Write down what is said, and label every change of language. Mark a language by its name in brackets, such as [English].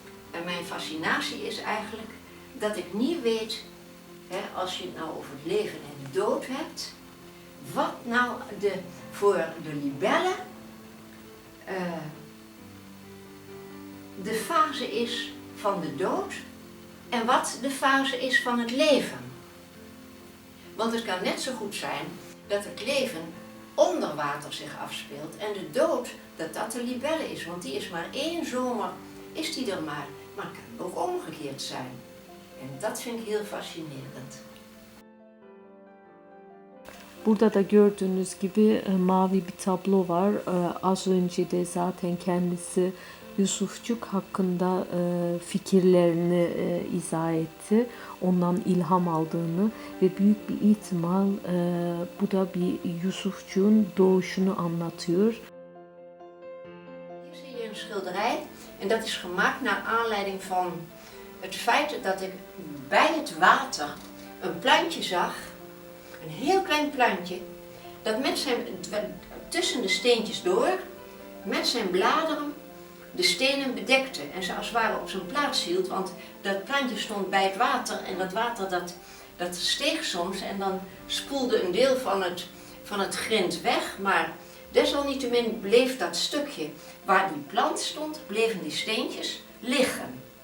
[Dutch] En mijn fascinatie is eigenlijk dat ik niet weet, als je het nou over het leven en de dood hebt, wat nou voor de libellen de fase is van de dood en wat de fase is van het leven. Want het kan net zo goed zijn dat het leven onder water zich afspeelt en de dood dat de libelle is, want die is maar 1 zomer, is die er maar het kan ook omgekeerd zijn. En dat vind ik heel fascinerend. [Turkish] Burada da gördüğünüz gibi mavi bir tablo var. Az önce de zaten kendisi Yusufçuk hakkında fikirlerini izah etti. Ondan ilham aldığını ve büyük bir ihtimal bu da bir Yusufçuk'un doğuşunu anlatıyor. [Dutch] Hier zie je een schilderij en dat is gemaakt naar aanleiding van het feit dat ik bij het water een plantje zag. Een heel klein plantje dat tussen de steentjes door met zijn bladeren de stenen bedekte en ze als het ware op zijn plaats hield, want dat plantje stond bij het water en dat water dat steeg soms en dan spoelde een deel van het grind weg, maar desalniettemin bleef dat stukje waar die plant stond, bleven die steentjes liggen.